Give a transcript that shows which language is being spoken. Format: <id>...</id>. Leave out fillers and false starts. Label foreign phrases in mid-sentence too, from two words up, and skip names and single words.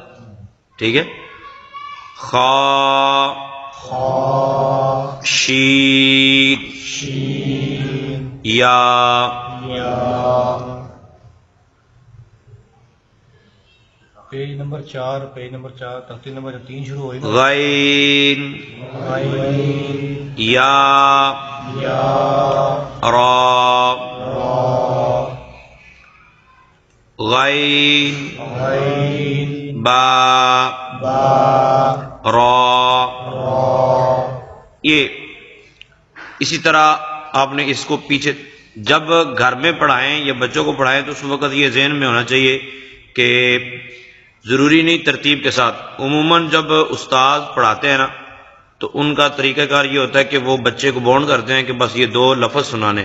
<ur>ٹھیک ہے، خا شین یا. پیج نمبر 4 ترتیب نمبر 3 شروع ہوئی نا. غین یا را غین با را. یہ اسی طرح آپ نے اس کو پیچھے جب گھر میں پڑھائیں یا بچوں کو پڑھائیں تو اس وقت یہ ذہن میں ہونا چاہیے کہ ضروری نہیں ترتیب کے ساتھ. عموماً جب استاد پڑھاتے ہیں نا تو ان کا طریقہ کار یہ ہوتا ہے کہ وہ بچے کو بونڈ کرتے ہیں کہ بس یہ 2 لفظ سنانے.</ur>